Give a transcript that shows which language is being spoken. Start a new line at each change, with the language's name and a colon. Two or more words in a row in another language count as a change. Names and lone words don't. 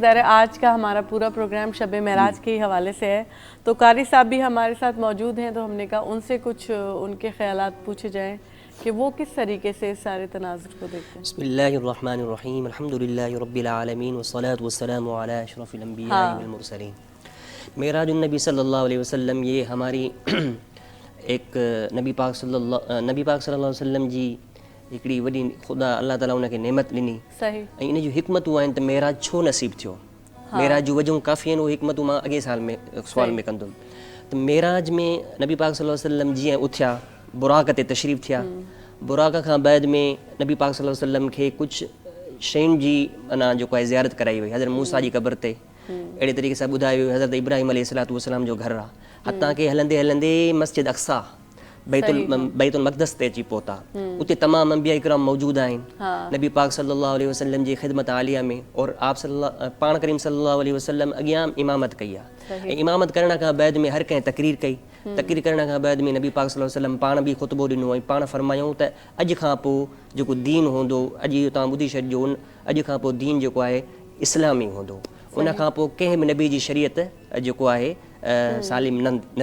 Urdu: ظاہر آج کا ہمارا پورا پروگرام شب معراج کے حوالے سے ہے، تو قاری صاحب بھی ہمارے ساتھ موجود ہیں، تو ہم نے کہا ان سے کچھ ان کے خیالات پوچھے جائیں کہ وہ کس طریقے سے اس سارے تناظر کو دیکھتے ہیں.
Arabic: بسم اللہ الرحمن الرحیم، الحمدللہ رب العالمین والصلاة والسلام علی اشرف الانبیاء والمرسلین. معراج النبی صلی اللہ علیہ وسلم
Urdu: یہ ہماری ایک نبی پاک
Arabic: صلی اللہ علیہ وسلم
Sindhi: جی हिकिड़ी वॾी ख़ुदा अलाह ताला उनखे नेमत ॾिनी. सही. ऐं इन जूं हिकमतूं आहिनि त मेराज छो नसीब थियो. معراج جو وجہ کافی ہیں وہ حکمت मां अॻे साल में सुवाल में कंदुमि त معراج में नबी पाक
Arabic: صلى الله عليه وسلم
Sindhi: जीअं उथिया बुराक ते तशरीफ़ थिया बुराक खां बैद में नबी पाक
Arabic: صلى الله عليه وسلم
Sindhi: खे कुझु शयुनि जी अञा जेको आहे ज़ियारत कराई वई हज़रत मूसा जी क़बर ते अहिड़े तरीक़े सां ॿुधायो वियो हज़रत इब्राहिम
Arabic: عليه الصلاة والسلام
Sindhi: जो घरु आहे हतां के हलंदे हलंदे मस्जिद अक्सा बैतुल मक़दस ते अची पहुता उते तमामु अंबिया इकराम मौजूद आहिनि नबी पाक
Arabic: صلى الله عليه وسلم
Sindhi: जी ख़िदमत आलिया में और आप पाण करीम
Arabic: صلى الله عليه وسلم
Sindhi: अॻियां इमामत कई आहे ऐं इमामत करण खां बैद में हर कंहिं तकरीर कई तकरीर करण खां बैद में नबी पाक
Arabic: صلى الله عليه وسلم
Sindhi: पाण बि ख़ुतबो ॾिनो ऐं पाण फरमायूं त अॼु खां पोइ जेको दीन हूंदो अॼु तव्हां ॿुधी छॾिजो अॼु खां पोइ दीन जेको आहे इस्लामी हूंदो उन खां पोइ कंहिं बि नबी जी शरीयत जेको आहे सालिम न